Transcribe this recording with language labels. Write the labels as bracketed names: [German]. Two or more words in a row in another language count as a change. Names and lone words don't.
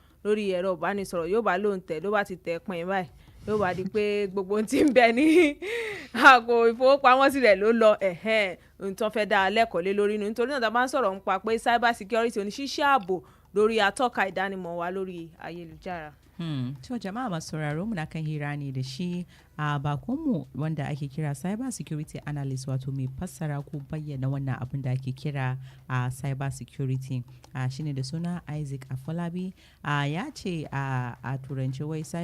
[Yoruba] lórí ẹ̀rọ ìbánisọ̀rọ̀ yóò bá lóun tẹ̀ ló bá ti tẹ̀ pin báyìí yóò bá di pé gbogbo ohun tí ń bẹ ní àpò ìfowópamọ́sí rẹ̀ ló lọ ohun tó fẹ́ dá a lẹ́kọ̀ọ́ lé lórí nù nítorí náà tá a bá ń sọ̀rọ̀ nípa pé [English] cyber security [Yoruba] oníṣíṣẹ́ ààbò lórí atọ́ka ìdánimọ̀ wa lórí ayélujára. [Hausa] To jama'a masu sauraro muna kan hira ne da shi a bakonmu wanda ake kira [English] cyber security analyst [Hausa] wato mai fassara ko bayyana wannan abin da ake kira a [English] cyber security [Hausa] shine da suna Isaac Afolabi ya ce a turanci wai